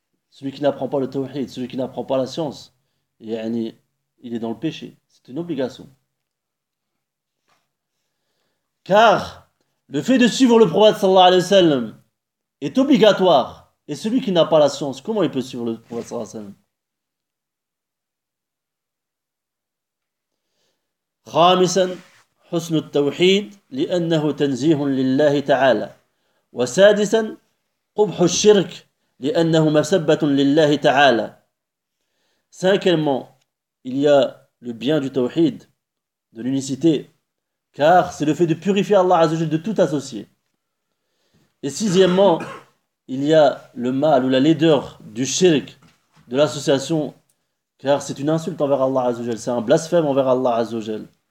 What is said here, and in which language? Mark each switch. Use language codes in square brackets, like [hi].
[fr] Celui qui n'apprend pas le tawhid, celui qui n'apprend pas la science, il est dans le péché. C'est une obligation. Car le fait de suivre le prophète sallallahu alayhi wa sallam est obligatoire. Et celui qui n'a pas la science, comment il peut suivre le prophète sallallahu alayhi wa sallam? [ar] خامسا حسن التوحيد لأنه تنزيه لله تعالى وسادسا قبح الشرك لأنه مسبة لله تعالى. [fr] Cinquièmement, il y a le bien du tawhid, de l'unicité, car c'est le fait de purifier Allah Azza wa Jalla de tout associé. Et sixièmement, il y a le mal ou la laideur du shirk, de l'association, car c'est une insulte envers Allah Azza wa Jalla, c'est un blasphème envers Allah Azza wa Jalla.